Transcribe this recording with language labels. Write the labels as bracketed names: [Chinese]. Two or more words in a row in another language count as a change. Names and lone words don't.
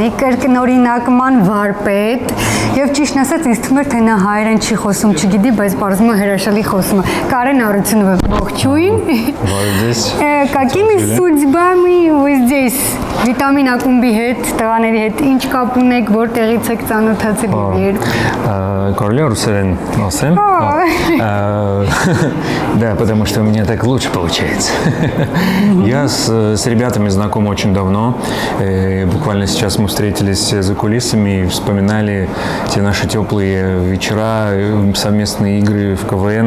[Armenian] կրկնօրինակման վարպետ եւ ճիշտն ասած ինձ թվում էր թե նա հայերեն չի խոսում, չգիտի, բայց բարձում է հրաշալի խոսում է։ Կարեն Արությունովը, ողջույն։ [Russian] Какими судьбами вы здесь? [Armenian] Վիտամին ակումբի հետ, տղաների հետ ինչ կապ ունեք, որտեղից եք ծանոթացել եւ Король русерен носим. [Russian] Да, потому что у меня так лучше получается. Я с ребятами знаком очень давно. Буквально сейчас мы встретились за кулисами и вспоминали те наши теплые вечера, совместные игры в КВН.